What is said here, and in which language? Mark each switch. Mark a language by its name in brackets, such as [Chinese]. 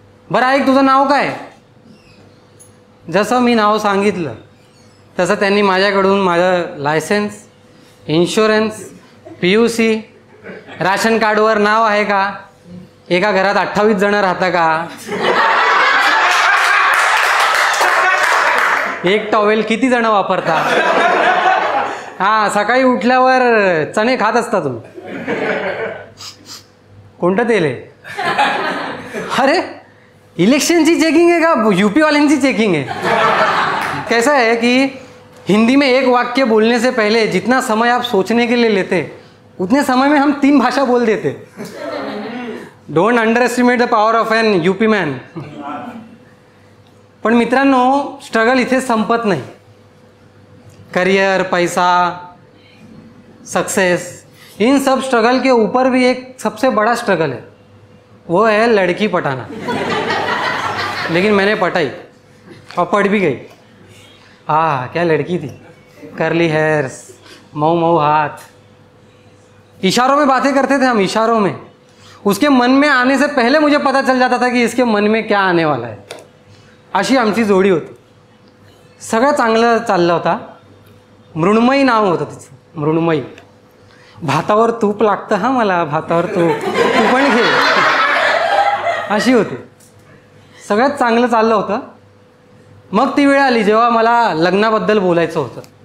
[Marathi] बरं ऐक, तुझं नाव काय? जसं मी नाव सांगितलं तसं त्यांनी माझ्याकडून माझं लायसन्स, इन्शुरन्स, PUC, राशन कार्डवर नाव आहे का, एका घरात 28 जण राहतं का, एक टॉवेल किती जण वापरतात, हां सकाळी उठल्यावर चणे खात असता तुम्ही, कोणतं तेल आहे? अरे इलेक्शनची चेकिंग है का UP वाल्यांची चेकिंग है? [Hindi] कैसा है कि हिंदी में एक वाक्य बोलने से पहले जितना समय आप सोचने के लिए लेते उतने समय में हम 3 भाषा बोल देते. [English] Don't underestimate the power of an UP man. [Marathi] पण मित्रांनो, स्ट्रगल इथेच संपत नाही. [Hindi] करियर, पैसा, सक्सेस, इन सब स्ट्रगल के ऊपर भी एक सबसे बड़ा स्ट्रगल है, वो है लड़की पटाना. लेकिन मैंने पटाई और पट भी गई. क्या लड़की थी, करली हेयर्स, मऊ मऊ हाथ, इशारों में बातें करते थे हम, इशारों में. उसके मन में आने से पहले मुझे पता चल जाता था कि इसके मन में क्या आने वाला है. [Marathi] अशी आमची जोडी होती. सगळं चांगलं चाललं होता. मृण्मयी नाव होतं तिचं, मृण्मयी. भातावर तूप लागतं हां मला, भातावर तूप, तू पण घे, अशी होती. सगळ्यात चांगलं चाललं होतं. मग ती वेळ आली जेव्हा मला लग्नाबद्दल बोलायचं होतं.